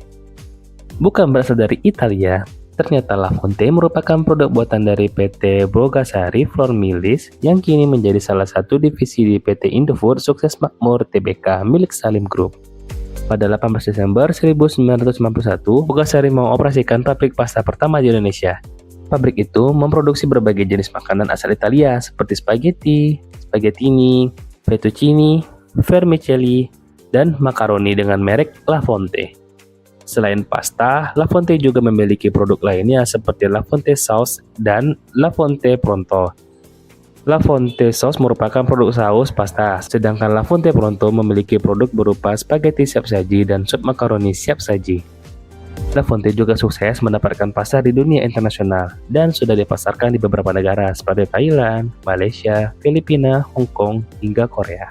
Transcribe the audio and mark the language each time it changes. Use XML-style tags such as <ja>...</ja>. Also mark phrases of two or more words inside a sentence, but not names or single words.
<id>Bukan berasal dari Italia, ternyata La Fonte merupakan produk buatan dari PT Bogasari Flour Mills yang kini menjadi salah satu divisi di PT Indofood Sukses Makmur Tbk milik Salim Group. Pada 18 Desember 1991, Bogasari mengoperasikan pabrik pasta pertama di Indonesia. Pabrik itu memproduksi berbagai jenis makanan asal Italia seperti spaghetti, spaghettini, fettuccine, vermicelli, dan makaroni dengan merek La Fonte. Selain pasta, La Fonte juga memiliki produk lainnya seperti La Fonte Sauce dan La Fonte Pronto. La Fonte Sauce merupakan produk saus pasta, sedangkan La Fonte Pronto memiliki produk berupa spaghetti siap saji dan sup makaroni siap saji. La Fonte juga sukses mendapatkan pasar di dunia internasional dan sudah dipasarkan di beberapa negara seperti Thailand, Malaysia, Filipina, Hong Kong, hingga Korea.</id>